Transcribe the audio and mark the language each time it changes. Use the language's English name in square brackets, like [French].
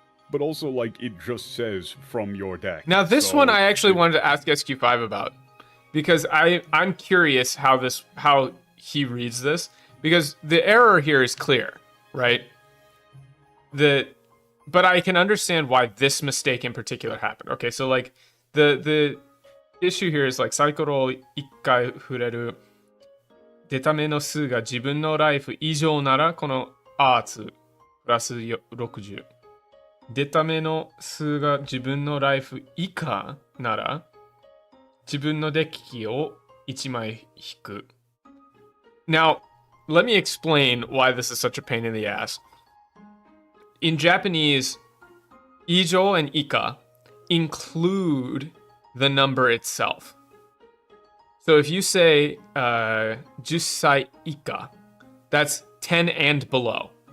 [English] But also, like, it just says from your deck. Now this so one I actually it- wanted to ask SQ5 about because I'm curious how he reads this because the error here is clear, right? But I can understand why this mistake in particular happened. [Japanese] Okay, so like the issue here is like サイコロを1回触れる出た目の数が自分のライフ以上ならこのアーツプラス60。出た目の数が自分のライフ以下なら自分のデッキを1枚引く。 [English] Now, let me explain why this is such a pain in the ass. In Japanese, 以上 and 以下 include the number itself. So if you say 10歳以下, that's 10 and below.